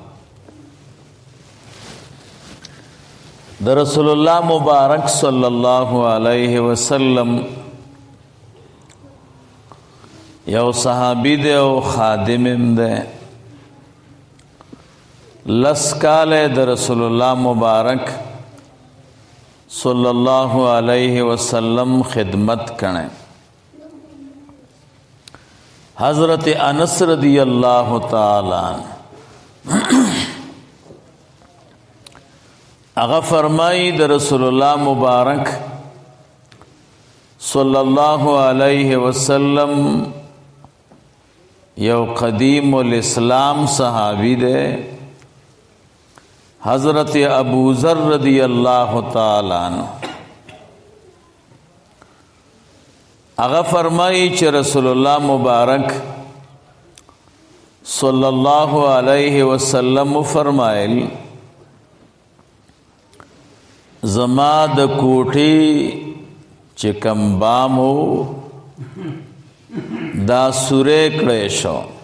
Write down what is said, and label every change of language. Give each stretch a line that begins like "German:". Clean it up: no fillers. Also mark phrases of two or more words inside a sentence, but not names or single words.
Pashto: د رسول الله مبارک
Arabic: صلی الله علیه وسلم
Pashto: یو صحابی دی او خادم هم دی. لس کاله د رسول الله مبارک
Arabic: صلی الله علیه وسلم
Pashto: خدمت کړي. حضرت انس
Arabic: رضی اللہ تعالی عنہ
Pashto: اغا فرمائی د رسول اللہ مبارک
Arabic: صلی اللہ علیہ وسلم
Pashto: یو قدیم الاسلام صحابی دے حضرت ابو ذر
Arabic: رضی اللہ تعالی عنہ.
Pashto: اغا فرمائی چې رسول الله مبارک
Arabic: صلی الله علیه وسلم
Pashto: فرمایل زما د کوټې چې کم بامو دا سورې کړې شو.